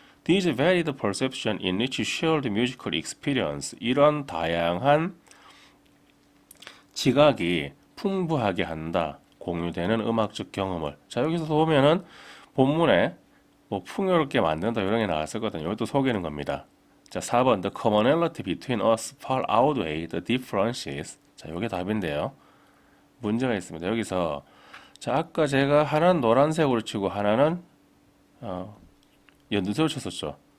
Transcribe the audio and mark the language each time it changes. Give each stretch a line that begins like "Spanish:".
English: These varied perception enrich shared musical experience.
Korean: 이런 다양한 지각이 풍부하게 한다. 공유되는 음악적 경험을. 자, 여기서 보면은 본문에 뭐 풍요롭게 만든다 이런 게 나왔었거든요. 이것도 속이는 겁니다. 자, 4번
English: The commonality between us far outweigh the differences.
Korean: 자, 이게 답인데요. 문제가 있습니다. 여기서 자, 아까 제가 하나는 노란색으로 치고 하나는 연두색으로 쳤었죠.